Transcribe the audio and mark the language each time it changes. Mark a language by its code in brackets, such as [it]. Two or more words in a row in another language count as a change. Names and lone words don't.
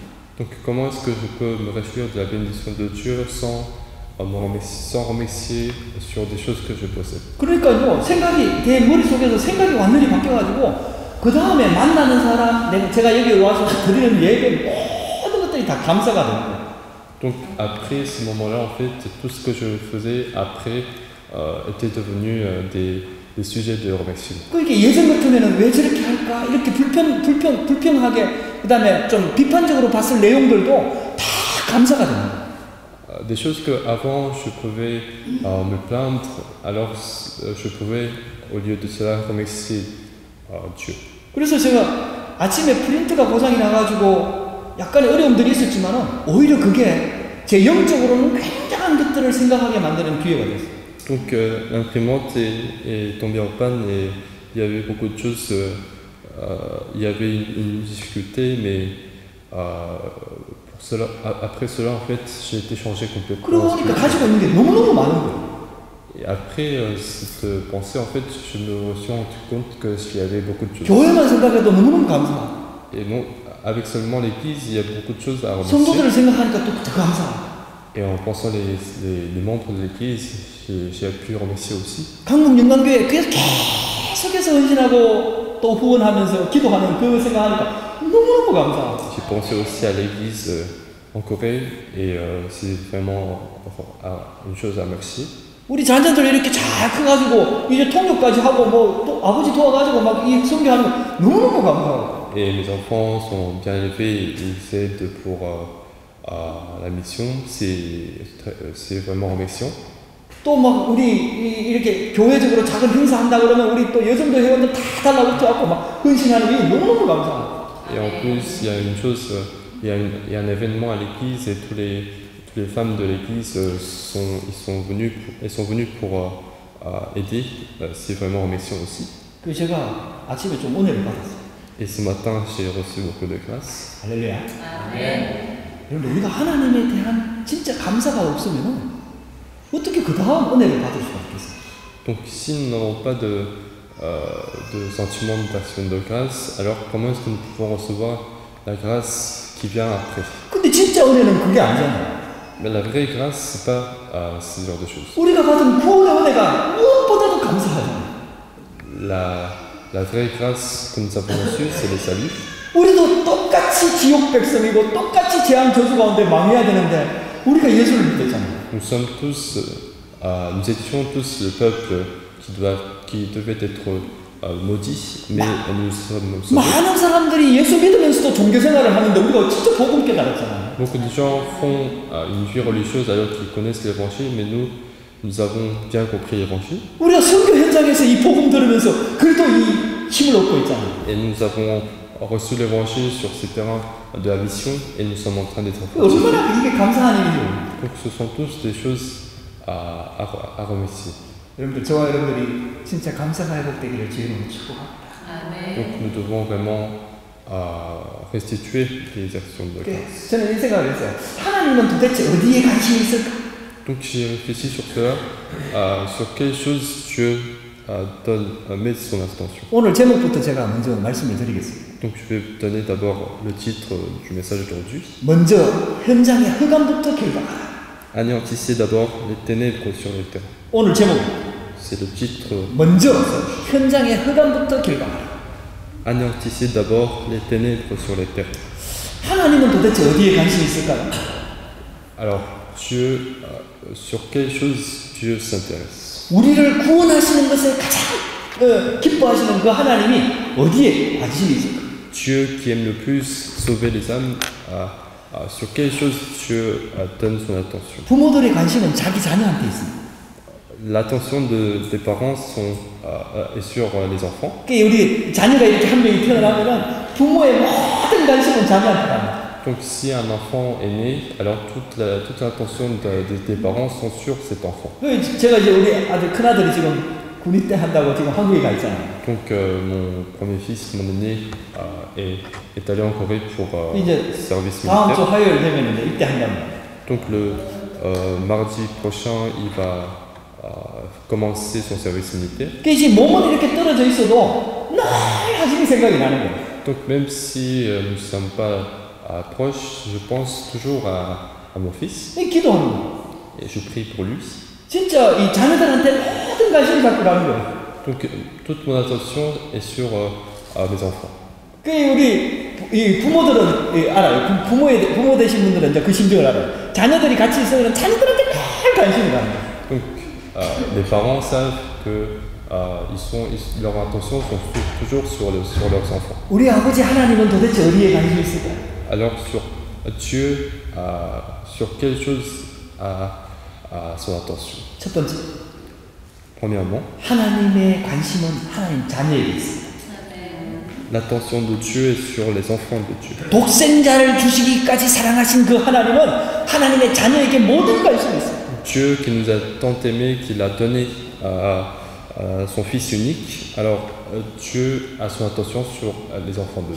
[fr] Donc comment est-ce que je peux me réjouir de la bénédiction de Dieu sans remercier sur des choses que je possède? [ko] 그러니까요, 생각이 내 머릿속에서 생각이 완전히 바뀌어가지고 그 다음에 만나는 사람, 제가 여기 와서 드리는 예배 모든 것들이 다 감사가 되는 거예요. [fr] Donc après ce moment-là, en fait, tout ce que je faisais après était devenu des sujets de remerciement. [ko] 그러니까 예전 같으면은 왜 저렇게 할까? 이렇게 불평하게, 그 다음에 좀 비판적으로 봤을 내용들도 다 감사가 되는 거예요. [fr] Des choses qu'avant je pouvais me plaindre, alors je pouvais, au lieu de cela, remercier Dieu. [ko] 그래서 제가 아침에 프린트가 고장이 나가지고 약간의 어려움들이 있었지만은 오히려 그게 제 영적으로는 굉장한 것들을 생각하게 만드는 기회가 됐어요. [fr] Donc l'imprimante est tombée en panne et il y avait beaucoup de choses, il y avait une difficulté, mais pour cela, après cela, en fait, j'ai été changé complètement. [ko] 그러고 보니까 가지고 있는 게 너무너무 많은 거예요. [fr] Et après cette pensée, en fait, je me suis rendu compte qu'il y avait beaucoup de choses. [ko] 교회만 생각해도 너무너무 감사하고. [fr] Et non, avec seulement l'église, il y a beaucoup de choses à [ko] 성도들을 [fr] remercier. [ko] 생각하니까 또 더 감사하고. [fr] Et en pensant les membres de l'église, j'ai pu remercier aussi. [ko] 강북영광교회 그래서 계속해서 헌신하고 또 후원하면서 기도하는 그 생각하니까 너무너무 감사하고. [fr] J'ai pensé aussi à l'église en Corée et c'est vraiment une chose à remercier. [ko] 우리 자녀들 이렇게 잘 커가지고 이제 통역까지 하고 뭐 또 아버지 도와가지고 막 이 선교하는 거 너무너무 감사하고. [fr] Et mes enfants sont bien élevés, ils aident pour la mission, c'est vraiment remerciant. [ko] 또 막 우리 이렇게 교회적으로 작은 행사 한다 그러면 우리 또 여성도 회원들 다 달라붙어갖고 막 헌신하는 게 너무너무 감사하고. [fr] Et en plus, il y a une chose, il y a un événement à l'église et toutes les femmes de l'église sont venues pour aider. C'est vraiment remerciant aussi. [ko] 그 제가 아침에 좀 은혜를 받았어요. [fr] Et ce matin, j'ai reçu beaucoup de grâce. [ko] 할렐루야. 여러분 우리가 하나님에 대한 진짜 감사가 없으면 어떻게 그 다음 은혜를 받을 수가 있겠어요? [fr] Donc si nous n'avons pas de sentiment d'action de grâce, alors comment est-ce que nous pouvons recevoir la grâce qui vient après? [ko] 근데 진짜 은혜는 그게 아니잖아요. [fr] Mais la vraie grâce, c'est pas ce genre de choses. [ko] 우리가 받은 구원의 은혜가 무엇보다도 감사하잖아요. [fr] La vraie grâce que nous avons reçue, c'est le salut. [ko] 우리도 똑같이 지옥 백성이고 똑같이 재앙 저주 가운데 망해야 되는데 우리가 예수를 믿었잖아요. [fr] Nous étions tous le peuple qui devait être maudit, mais nous sommes sauvés. [ko] 많은 사람들이 예수 믿으면서도 종교 생활을 하는데 우리가 진짜 복음 깨달았잖아요. [fr] Beaucoup de gens font une vie religieuse alors qu'ils connaissent l'évangile, mais nous avons bien compris l'évangile. [ko] 우리가 선교 현장에서 이 복음 들으면서 그래도 이 힘을 얻고 있잖아요. [fr] Et nous avons reçu l'évangile sur ces terrains de la mission et nous sommes en train d'être fortifiés. [ko] 얼마나 이게 감사한 일이죠. [fr] Donc ce sont tous des choses à remercier. [ko] 여러분들 저와 여러분들이 진짜 감사가 회복되기를 주님으로 축복합니다. [fr] Donc nous devons vraiment restituer les actions de grâce. [ko] 저는 이 생각을 했어요. 하나님은 도대체 어디에 관심이 있을까? [fr] Donc j'ai réfléchi sur cela, sur quelle chose Dieu met son attention. [ko] 오늘 제목부터 제가 먼저 말씀을 드리겠습니다. [fr] Donc je vais vous donner d'abord le titre du message d'aujourd'hui. [ko] 먼저 현장의 흑암부터 결박하라. [fr] Anéantissez d'abord les ténèbres sur le terrain. [ko] 오늘 제목. [fr] C'est le titre. [ko] 먼저 현장의 흑암부터 결박하라. [fr] Anéantissez d'abord les ténèbres sur les terrains. [ko] 하나님은 도대체 어디에 관심이 있을까요? [fr] Alors Dieu, sur quelle chose Dieu s'intéresse? [ko] 우리를 구원하시는 것에 가장 기뻐하시는 그 하나님이 어디에 관심이 있을까요? [fr] Dieu qui aime le plus sauver les âmes, sur quelle chose Dieu donne son attention? [ko] 부모들의 관심은 자기 자녀한테 있습니다. [fr] l'attention des parents est sur les enfants. [ko] 그러니까 우리 자녀가 이렇게 한 명이 태어나면은 부모의 모든 관심은 자녀한테 갑니다. [fr] Donc si un enfant est né, alors toute l'attention des parents sont sur cet enfant. [ko] 제가 이제 우리 아들 큰 아들이 지금 군입대 한다고 지금 한국에 가 있잖아요. [fr] Donc mon premier fils, mon aîné, est allé en Corée pour [ko] 이제 [fr] service [ko] 다음 주 [fr] militaire. [ko] 화요일 되면 이제 입대한답니다. [fr] Donc le mardi prochain, il va commencer son service militaire. [ko] 그러니까 이제 몸은 이렇게 떨어져 있어도 늘 하시는 생각이 나는 거예요. [fr] Donc même si nous ne sommes pas proches, je pense toujours à mon fils [ko] 기도합니다. [fr] et je prie pour lui. [ko] 진짜 이 자녀들한테 모든 관심을 갖고 가는 거예요. [fr] Donc toute mon attention est sur mes enfants. [ko] 그 우리 이 부모들은 알아요. 부모 되신 분들은 이제 그 심정을 알아요. 자녀들이 같이 있으면 자녀들한테 늘 관심이 가는 거예요. [fr] Donc les parents savent que leur attention sont toujours sur leurs enfants. [ko] 우리 아버지 하나님은 도대체 어디에 관심이 있을까요? [fr] Alors sur Dieu, sur quelle chose a son attention? [ko] 첫 번째, [fr] Premièrement, [ko] 하나님의 관심은 하나님 자녀에게 있습니다. [fr] l'attention de Dieu est sur les enfants de Dieu. [ko] 독생자를 주시기까지 사랑하신 그 하나님은 하나님의 자녀에게 모든 관심이 있습니다. [fr] Dieu qui nous a tant aimés, qu'il a donné son Fils unique, alors Dieu a son attention sur les enfants de Dieu.